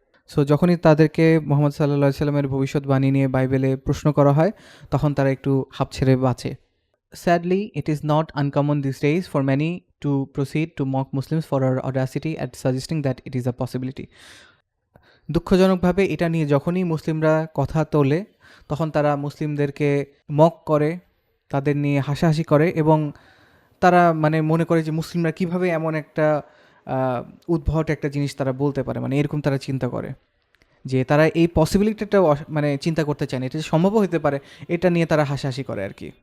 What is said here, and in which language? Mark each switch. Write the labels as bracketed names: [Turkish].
[Bangla] So যখনই তাদেরকে মোহাম্মদ সাল্লাল্লাহু আলাইহি সাল্লামের ভবিষ্যৎবাণী নিয়ে বাইবেলে প্রশ্ন করা হয় তখন তারা একটু হাঁপ ছেড়ে বাঁচে. [English] Sadly, it is not uncommon these days for many to proceed to mock Muslims for our audacity at suggesting that it is a possibility. [Bangla] দুঃখজনকভাবে এটা নিয়ে যখনই মুসলিমরা কথা তোলে তখন তারা মুসলিমদেরকে মক করে, তাদের নিয়ে হাসাহাসি করে এবং তারা মানে মনে করে যে মুসলিমরা কিভাবে এমন একটা উদ্ভট একটা জিনিস তারা বলতে পারে, মানে এরকম তারা চিন্তা করে যে তারা এই পসিবিলিটিটা মানে চিন্তা করতে চায় না, এটা যে সম্ভব হতে পারে এটা নিয়ে তারা হাসাহাসি করে আর কি.